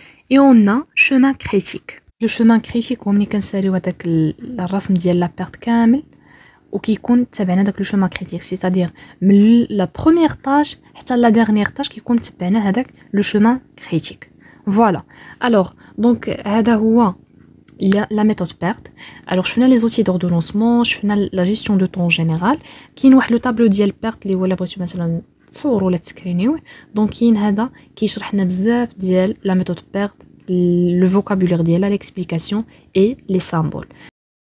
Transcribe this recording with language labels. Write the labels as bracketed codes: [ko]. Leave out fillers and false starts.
[fr] Et on a chemin critique. [ar] Le chemin critique هو ملي كنساليو هداك الرسم ديال لا بيرت كامل وكيكون تبعنا داك لو chemin critique، [fr] c'est-à-dire [ar] من لا بروميير طاش حتى لا ديرنيير طاش كيكون تبعنا هداك لو chemin critique. [fr] Voilà. Alors donc [ar] هذا هو [fr] la méthode PERT. Alors شفنا les outils d'ordonnancement، شفنا la gestion de temps en général. [ar] كاين واحد لو طابلو ديال PERT اللي هو الا بغيتو مثلا تصوروا ولا تسكرينيوه، دونك كاين هذا كيشرح لنا بزاف ديال la méthode PERT، le vocabulaire ديالها، [fr] l'explication et les symboles.